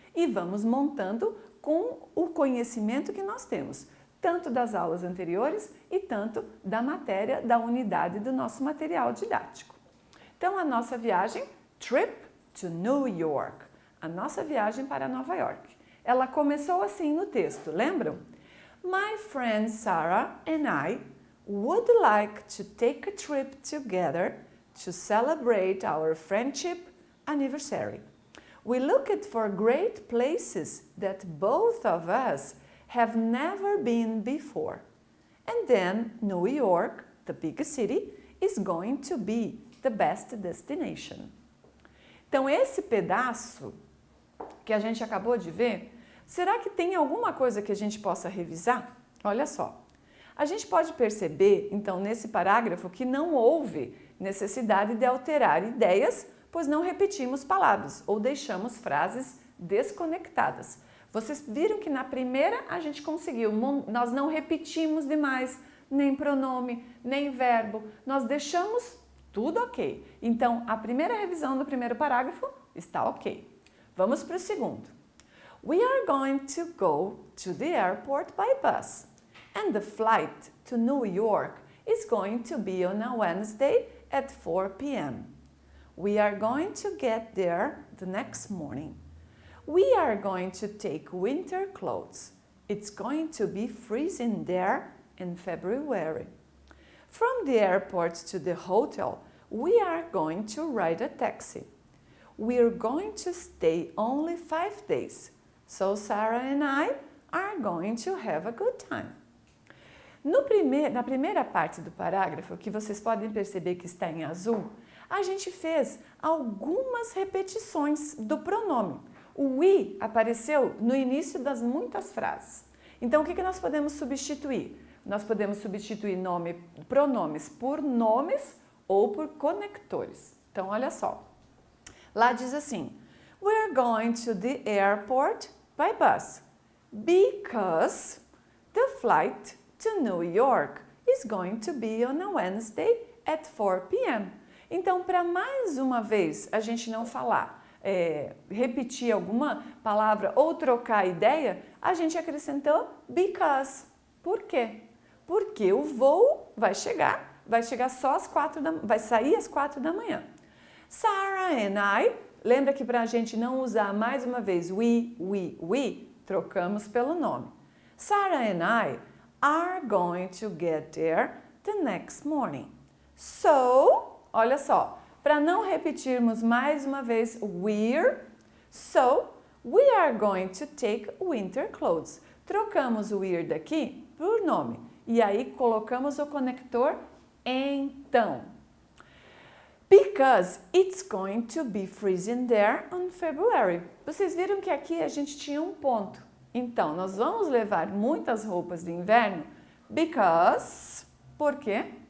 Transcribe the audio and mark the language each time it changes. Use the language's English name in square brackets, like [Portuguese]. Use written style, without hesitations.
[Portuguese] E vamos montando com o conhecimento que nós temos, tanto das aulas anteriores e tanto da matéria, da unidade do nosso material didático. Então a nossa viagem, [English] trip to New York, [Portuguese] a nossa viagem para Nova York. Ela começou assim no texto, lembram? [English] My friend Sarah and I would like to take a trip together to celebrate our friendship anniversary. We looked for great places that both of us have never been before. And then New York, the big city, is going to be the best destination. [Portuguese] Então, esse pedaço que a gente acabou de ver, será que tem alguma coisa que a gente possa revisar? Olha só, a gente pode perceber, então, nesse parágrafo que não houve necessidade de alterar ideias, pois não repetimos palavras ou deixamos frases desconectadas. Vocês viram que na primeira a gente conseguiu, nós não repetimos demais nem pronome, nem verbo, nós deixamos tudo ok. Então, a primeira revisão do primeiro parágrafo está ok. Vamos para o segundo. [English] We are going to go to the airport by bus. And the flight to New York is going to be on a Wednesday at 4 p.m. We are going to get there the next morning. We are going to take winter clothes. It's going to be freezing there in February. From the airport to the hotel, we are going to ride a taxi. We're going to stay only 5 days, so Sarah and I are going to have a good time. [Portuguese] Na primeira parte do parágrafo, que vocês podem perceber que está em azul, a gente fez algumas repetições do pronome. O we apareceu no início das muitas frases. Então, o que nós podemos substituir? Nós podemos substituir pronomes por nomes ou por conectores. Então, olha só. Lá diz assim, [English] we're going to the airport by bus because the flight to New York is going to be on a Wednesday at 4 p.m. [Portuguese] Então, para mais uma vez a gente não falar, repetir alguma palavra ou trocar ideia, a gente acrescentou because. Por quê? Porque o voo vai chegar só às 4 vai sair às 4 da manhã. [English] Sarah and I, [Portuguese] lembra que para a gente não usar mais uma vez we, trocamos pelo nome. [English] Sarah and I are going to get there the next morning. So, [Portuguese] olha só, para não repetirmos mais uma vez [English] we're, so we are going to take winter clothes. [Portuguese] Trocamos o we're daqui por nome e aí colocamos o conector então. [English] Because it's going to be freezing there on February. [Portuguese] Vocês viram que aqui a gente tinha um ponto. Então, nós vamos levar muitas roupas de inverno because, por quê?